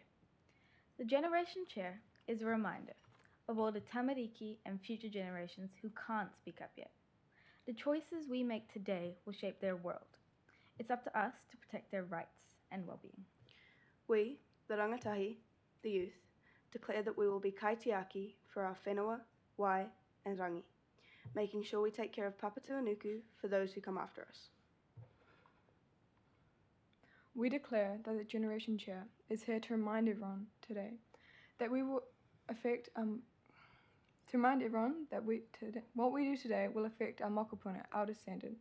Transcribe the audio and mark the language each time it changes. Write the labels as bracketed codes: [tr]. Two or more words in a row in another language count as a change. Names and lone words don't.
[en] The Generation Chair is a reminder of all the Tamariki and future generations who can't speak up yet. The choices we make today will shape their world. It's up to us to protect their rights and well-being. We, the rangatahi, the youth, declare that we will be kaitiaki for our [mi] whenua, wai, [en] and rangi, making sure we take care of Papatūānuku for those who come after us. We declare that the Generation Chair is here to remind everyone today that what we do today will affect our mokopuna, our descendants.